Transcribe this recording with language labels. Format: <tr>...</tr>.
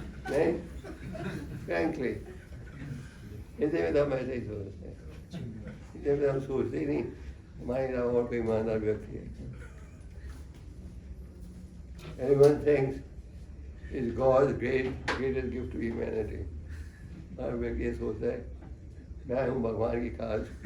<hi>नहीं, फ्रैंकली इसे में तो हम ऐसे ही सोचते हैं, इसे में हम सोचते ही नहीं हमारे अलावा और कोई ईमानदार व्यक्ति है।</hi> <en>Everyone thinks is God's greatest gift to humanity.</en> <hi>हर व्यक्ति ये सोचता है मैं हूँ भगवान की खास।</hi>